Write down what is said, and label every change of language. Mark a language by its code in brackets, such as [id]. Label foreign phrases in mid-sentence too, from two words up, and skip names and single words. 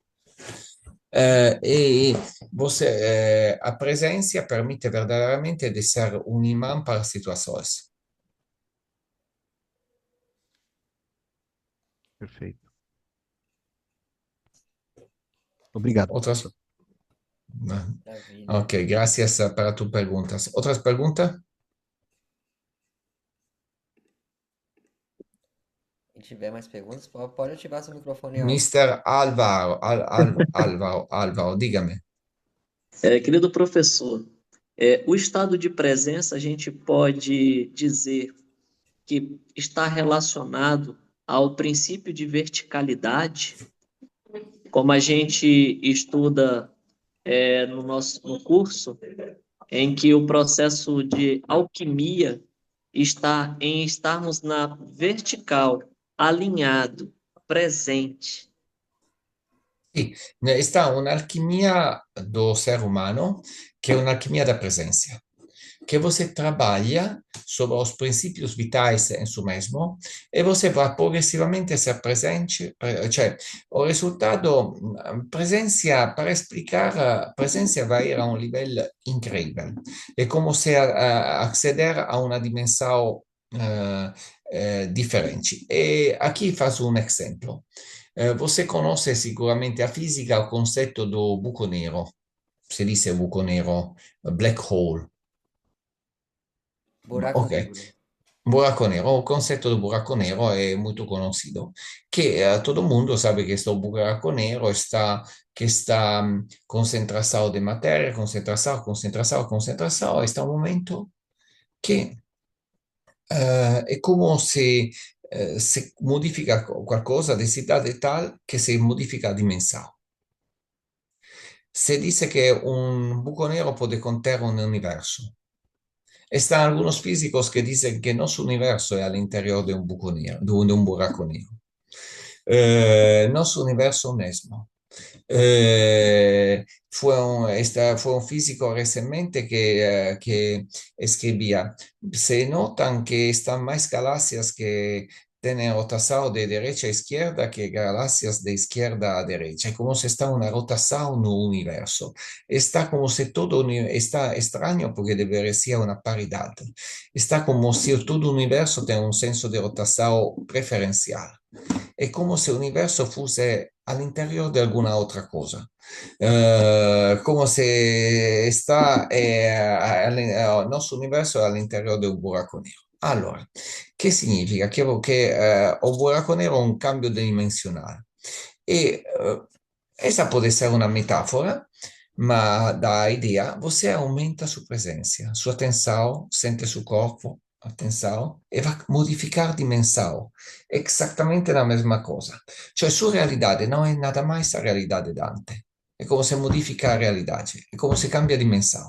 [pt] E você, a presença permite verdadeiramente de ser um imã para situações. Perfeito. Obrigado, Outras? professor. Maravilha. [es] Ok, gracias para tus preguntas. ¿Otras preguntas? [pt] Se tiver mais perguntas, pode ativar seu microfone alto. [es] Mister Álvaro, Álvaro, dígame. [pt] Querido professor, o estado de presença a gente pode dizer que está relacionado ao princípio de verticalidade, como a gente estuda no curso, em que o processo de alquimia está em estarmos na vertical, alinhado, presente. [it] Sì, sta un'alchimia [pt] do ser humano [it] che è un'alchimia [pt] da presença. Que você trabalha sobre os princípios vitais em si mesmo e você vai progressivamente ser presente, cioè o resultado, presença, para explicar, presença vai ir a um nível incrível. É como se acceder a uma dimensão diferente. E aqui faço um exemplo. Você conhece sicuramente a física, o conceito do [it] buco nero. Si dice buco nero, [en] black hole. [pt] Buraco Ok, negro. buraco negro, o concepto do buraco negro é muito conhecido, que todo mundo sabe que este buraco negro está, que está concentração de matéria, concentração, concentração, concentração, está um momento que [it] è come se modifica qualcosa di cidade tal che si modifica a dimensione. Se dice che un buco nero può contenere un universo. [es] Están algunos físicos que dicen que nuestro universo es al interior de un buco negro, de un [pt] buraco negro. [es] Nuestro universo mismo. Fue un físico recientemente que escribía, se notan que están más galaxias que tienen rotación de derecha a izquierda que galaxias de izquierda a derecha. Es como si está una rotación en un universo. Está como si todo está extraño porque debería ser una paridad. Está como si todo universo tiene un senso de rotación preferencial. [it] È come se l'universo fosse all'interno di alguna altra cosa, come se il nostro universo è all'interno di un buraco nero. Allora, che significa? Che un buraco nero è un cambio dimensionale e essa può essere una metafora, ma da idea, [pt] você aumenta sua presença, sua atenção, sente seu corpo, atenção, e vai modificar dimensão. Exatamente a mesma coisa. Cioè, sua realidade não é nada mais a realidade de antes. É como se modifica a realidade, é como se cambia dimensão.